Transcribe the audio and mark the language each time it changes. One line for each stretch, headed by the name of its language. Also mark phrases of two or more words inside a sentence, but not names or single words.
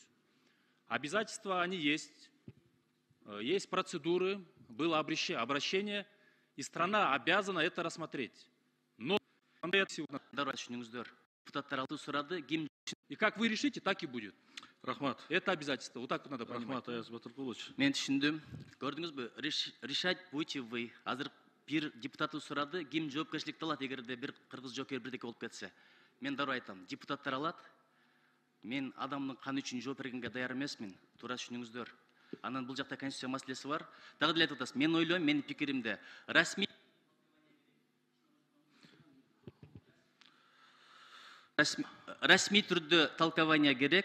Russian: Обязательства, они есть. Есть процедуры, было обращение, и страна обязана это рассмотреть. Но и как вы решите, так и будет. Рахмат. Это обязательство. Вот так надо понимать.
Kyrgyz: Рахмат, Аяз Батыркулович. Мен түшүндүм. Көрдүңүзбү?
Russian: Решать будете вы.
Kyrgyz: Азыр бир депутаты сурады, ким жоопкерчиликти алат эгерде бир кыргыз жокер бирдеке болуп кетсе. Мен дароо айтам, депутаттар алат. Мен адамдын каны үчүн жооп бергенге даяр эмесмин. Туура түшүнүңүздөр. Анан бул жакта конституция маселеси бар. Дагы деле айтып атасыз. Мен ойлойм, менин пикиримде расмий түрдө толкование керек.